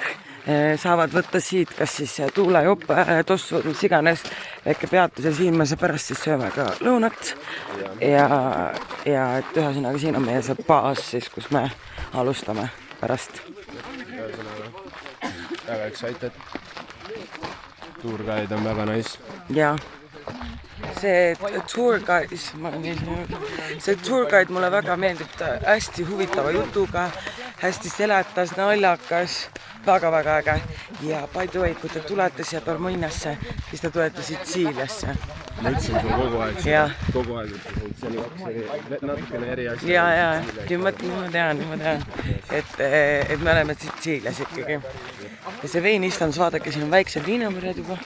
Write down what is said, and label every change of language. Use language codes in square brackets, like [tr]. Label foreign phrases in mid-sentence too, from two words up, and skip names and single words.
[et] Saavad võtta siit, kas siis tuulejopp, tossud, mis iganes, väike peatus ja siin me pärast siis sööme ka lõunat. Ja et ühesõnaga siin on meie see baas siis, kus me alustame pärast. Väga excited. Tourguide on väga nice. Ja see [en] tour guide, [et] see [en] tour guide [et] mulle väga meeldib, ta hästi huvitava jutuga, hästi seletas, naljakas, väga-väga äge. [en] Ja by the way, [et] kui te tulete siia Dormoniasse, siis te tulete Sitsiiliasse. Ma ütlesin sulle kogu aeg seda, kogu aeg ütlesin, et see oli natukene eri asja. Ja, nüüd ma tean, et me oleme Sitsiilias ikkagi. Ja see veinistandus, vaadake, siin on väiksed viinapõrjad juba.